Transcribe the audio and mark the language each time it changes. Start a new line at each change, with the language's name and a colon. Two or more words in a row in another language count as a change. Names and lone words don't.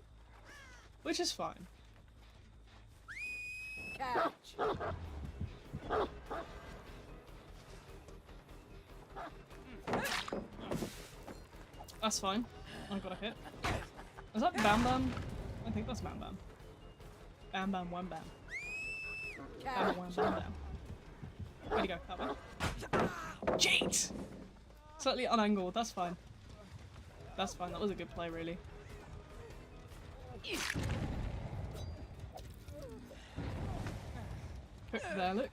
English: Which is fine. Catch. That's fine. I got a hit. Is that Bam Bam? I think that's Bam Bam. Bam Bam Wham Bam. Bam Wham Bam Bam. Where'd he go? That way? Cheat! Slightly unangled, that's fine. That's fine, that was a good play really. Hook there, look.